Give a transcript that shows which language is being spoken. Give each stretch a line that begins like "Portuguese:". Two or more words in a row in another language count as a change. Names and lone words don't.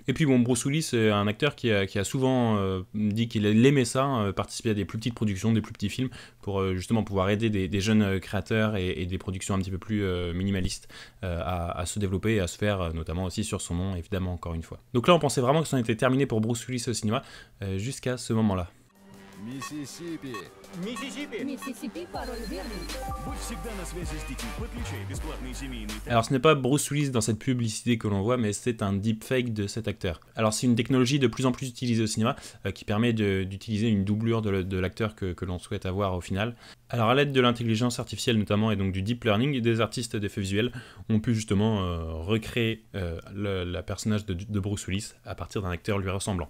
French: Et puis bon, Bruce Willis c'est un acteur qui a souvent dit qu'il aimait ça, participer à des plus petites productions, des plus petits films, pour justement pouvoir aider des jeunes créateurs et des productions un petit peu plus minimalistes à se développer et à se faire, notamment aussi sur son nom, évidemment, encore une fois. Donc là, on pensait vraiment que ça en était terminé pour Bruce Willis au cinéma, jusqu'à ce moment-là.
Russian: Миссисипи. Миссисипи. Mississippi, parole верный. Будь всегда на связи с детьми. Подключай бесплатный семейный
French: Alors ce n'est pas Bruce Willis dans cette publicité que l'on voit, mais c'est un deepfake de cet acteur. Alors c'est une technologie de plus en plus utilisée au cinéma, qui permet d'utiliser une doublure de l'acteur que l'on souhaite avoir au final. Alors à l'aide de l'intelligence artificielle notamment, et donc du
English: deep learning,
French: des artistes d'effets visuels ont pu justement recréer le personnage de Bruce Willis à partir d'un acteur lui ressemblant.